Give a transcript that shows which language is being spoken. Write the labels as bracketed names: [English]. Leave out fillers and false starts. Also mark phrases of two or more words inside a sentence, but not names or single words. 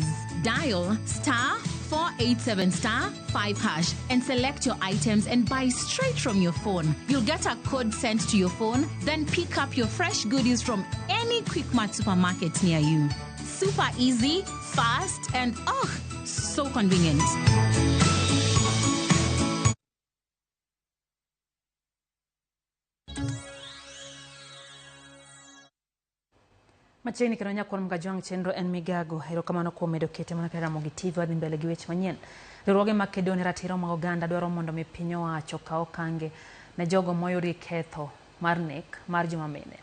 [English] Dial *487*5# and select your items and buy straight from your phone. You'll get a code sent to your phone, then pick up your fresh goodies from any Quickmart supermarket near you. Super easy, fast, and so convenient. [Luo (Kenya and Tanzania)] Machini kino Nyakor Mogejwang' chenro en migago. Erokamano kuom medo kete mana kaka Ramogi TV wadhi mbele gi weche manyien. Riwruoge mag kedo ne ratiro mag oganda dwaro mondo mi piny owacho kaw okange ne jogo moyudi ketho mar nek mar joma mine.